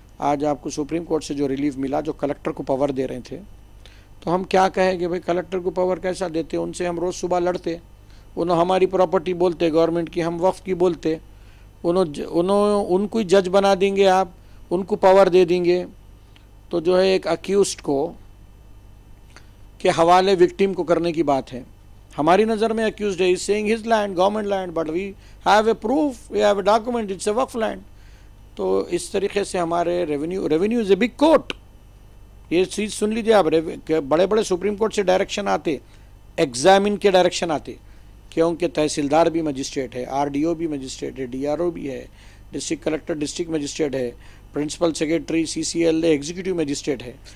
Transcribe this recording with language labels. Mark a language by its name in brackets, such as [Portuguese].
[Urdu] آج آپ کو سپریم کورٹ سے جو ریلیف ملا، جو کلکٹر کو پاور دے رہے تھے، تو ہم کیا کہیں کہ بھائی کلکٹر کو پاور کیسا دیتے؟ ان سے ہم روز صبح لڑتے، انہوں ہماری پراپرٹی بولتے گورنمنٹ کی، ہم وقف کی بولتے. ان کو جج بنا دیں گے آپ، ان کو پاور دے دیں گے. تو جو ہے ایک اکیوزڈ کو کے حوالے وکٹم کو کرنے کی بات ہے. ہماری نظر میں [English] accused ہے، is saying his land, government land, but we have a proof, we have a document, it's a وقف land. [Urdu] تو اس طریقے سے ہمارے [English] Revenue is a big court. [Urdu] یہ چیز سن لیجیے آپ، بڑے بڑے سپریم کورٹ سے ڈائریکشن آتے، ایگزامن کے ڈائریکشن آتے، کیونکہ تحصیلدار بھی مجسٹریٹ ہے، RDO بھی مجسٹریٹ ہے، DRO بھی ہے، ڈسٹرکٹ کلکٹر ڈسٹرکٹ مجسٹریٹ ہے، principal secretary CCLA executive magistrate ہے.